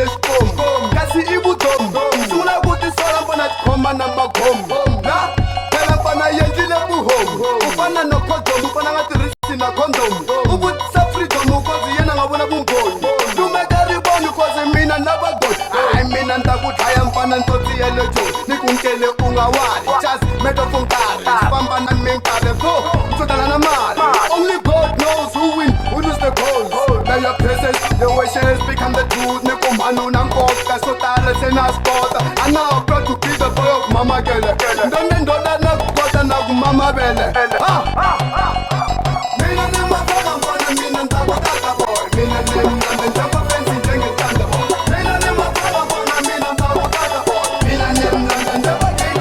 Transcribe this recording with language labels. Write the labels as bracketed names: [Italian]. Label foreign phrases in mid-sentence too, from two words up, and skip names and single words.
[Tsonga] xikomu kasi i vutomi sungula ku tisola mfana tikhoma na maghomu la phela mfana yendlile vuhomu u fana no khodomu mfana nga tirhisi na khondomu u vutisa [English] freedom cause [Tsonga] yena nga vona vumbhoni lumeka rivoni cause mina na vagoni hayi mina ni ta ku dlaya mfana ntsotsi ya le joni ni ku nkele u nga wali [English] just metaphor [Tsonga] nkarhi famba na minkarhi so ntsotala na mali [English] only God knows who win who lose the cause now your presence your wishes become the truth [Tsonga] ni ku mhanu na nkoka so tala se na spota [English] I'm now proud to be the boy of [Tsonga] mama gele ndone ndona na kota na ku mama bele mina ni mafaka mfana mina ni ta ku taka boy mina ni mlandza njhava fensi njengetanda mina ni mafaka mfana mina ni ta ku taka boy mina ni mlandza njhava gedi